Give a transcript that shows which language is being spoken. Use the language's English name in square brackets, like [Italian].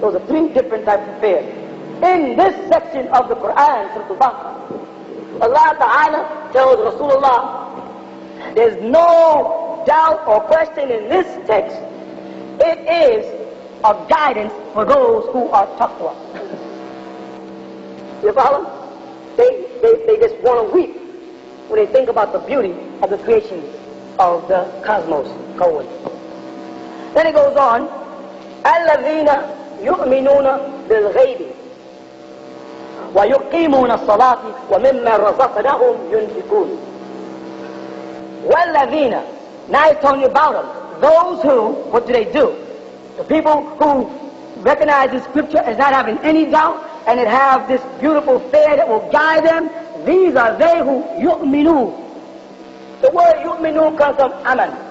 [English] Those are 3 different types of fear. In this section of the Qur'an, Surah Al-Baqarah, Allah Ta'ala tells Rasulullah, there's no doubt or question in this text, it is a guidance for those who are taqwa. You follow? They just want to weep when they think about the beauty of the creation of the cosmos, Kawan. [Arabic] Then it goes on, الَّذِينَ يُؤْمِنُونَ بِالْغَيْبِ وَيُقِيمُونَ الصَّلَاةِ وَمِمَّا رَزَقْنَاهُمْ يُنْفِقُونَ. وَالَّذِينَ, [English] now he's telling you about them. Those who, what do? The people who recognize the scripture as not having any doubt, and it have this beautiful fear that will guide them. These are they who yu'minu. The word yu'minu comes from aman.